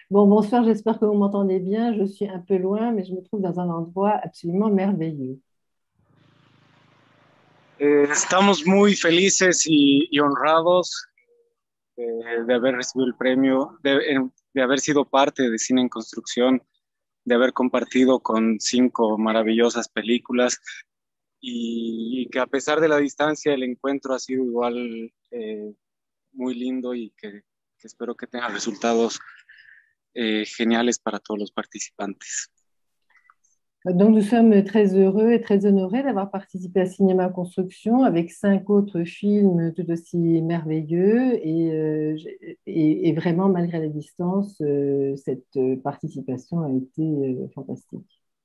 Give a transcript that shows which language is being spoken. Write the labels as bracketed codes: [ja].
[fr] Bon, bonsoir, j'espère que vous m'entendez bien. Je suis un peu loin, mais je me trouve dans un endroit absolument merveilleux. [es] Estamos muy felices y honrados de haber recibido el premio, de haber sido parte de Cine en Construcción, de haber compartido con 5 maravillosas películas. Y que a pesar de la distancia el encuentro ha sido igual muy lindo y que espero que tenga resultados geniales para todos los participantes. [fr] Donc nous sommes très heureux et très honorés d'avoir participé à Cinéma Construction avec 5 autres films tout aussi merveilleux et vraiment malgré la distance, cette participation a été fantastique.